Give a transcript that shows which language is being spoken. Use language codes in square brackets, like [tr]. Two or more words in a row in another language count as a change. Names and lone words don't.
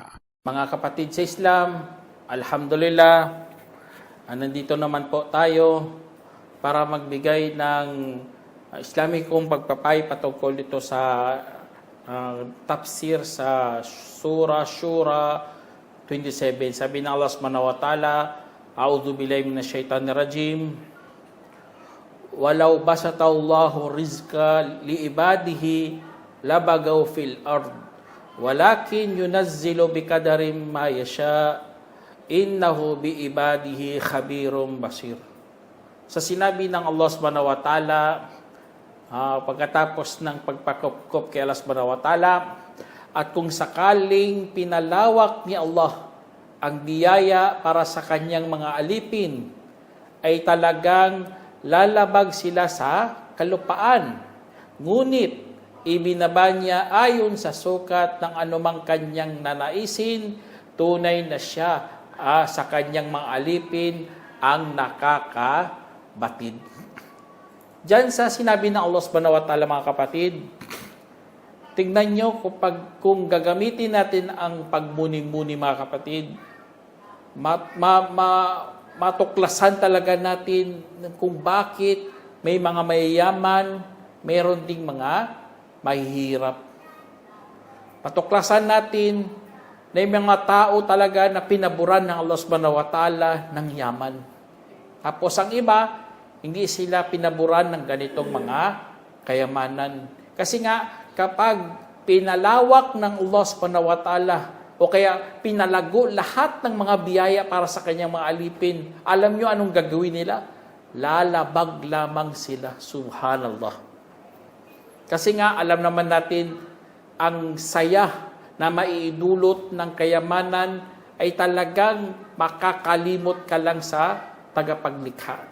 [tl] Mga kapatid sa Islam, alhamdulillah, nandito naman po tayo para magbigay ng Islamikong pagpapay patungkol dito sa tafsir sa Surah Shura 27. Sabi ng [ar] الله سبحانه وتعالى أعوذ بالله من الشيطان الرجيم ولو بسط الله الرزق لعباده لبغوا في الأرض ولكن ينزل بقدر ما يشاء إنه بعباده خبير بصير. [tl] Sa sinabi ng Allah [ar] سبحانه وتعالى, [tl] pagkatapos ng pagpakupkup kay Allah [ar] سبحانه وتعالى, [tl] at kung sakaling pinalawak ni Allah ang biyaya para sa kanyang mga alipin, ay talagang lalabag sila sa kalupaan. Ngunit ibinaba niya ayon sa sukat ng anumang kanyang nanaisin, tunay na siya sa kanyang mga alipin ang nakakabatid. Diyan sa sinabi ng Allah [ar] سبحانه وتعالى, [tl] mga kapatid, tingnan nyo kung gagamitin natin ang pagmuni-muni, mga kapatid, matuklasan talaga natin kung bakit may mga mayayaman, mayroon ding mga mahihirap. Patuklasan natin na yung mga tao talaga na pinaburan ng Allah [ar] سبحانه وتعالى [tl] ng yaman. Tapos ang iba, hindi sila pinaburan ng ganitong mga kayamanan. Kasi nga, kapag pinalawak ng Allah [ar] سبحانه وتعالى, [tl] o kaya pinalago lahat ng mga biyaya para sa kanyang mga alipin, alam nyo anong gagawin nila? Lalabag lamang sila. Subhanallah. Kasi nga, alam naman natin, ang saya na maiidulot ng kayamanan ay talagang makakalimot ka lang sa tagapaglikha.